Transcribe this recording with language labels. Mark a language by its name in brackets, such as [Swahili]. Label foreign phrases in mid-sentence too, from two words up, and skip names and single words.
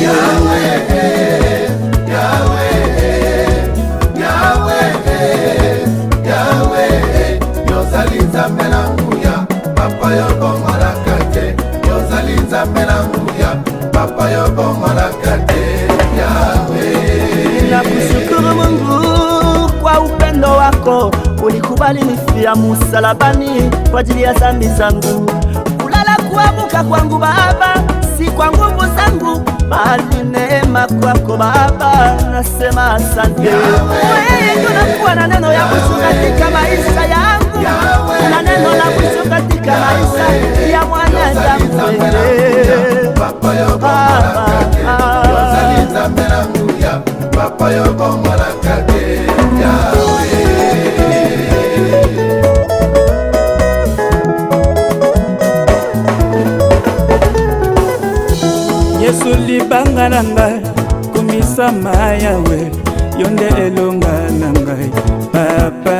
[Lingala] Yahweh, Yahweh, Yahweh, Yahweh, yozali Nzambe na nguya, papa yo bongwanaka te. Yozali Nzambe na nguya, papa yo bongwanaka te. Yahweh, [Swahili] nakushukuru Mungu kwa upendo wako, ulikubali nifia msalabani kwa ajili ya dhambi zangu. Kulala kuamuka kwangu Baba, si kwa nguvu zangu, bali neema kwako Baba, nasema asante. Wewe ndio unakuwa na neno ya mwisho katika maisha yangu, na neno la mwisho katika maisha ya mwanadamu. [Lingala] papa yo bongwanaka te. Yozali Nzambe na nguya, papa yo bongwanaka te. Yahweh, Yesu libanga na ngai, kumisa Yawe, yonde elonga na ngai, papa.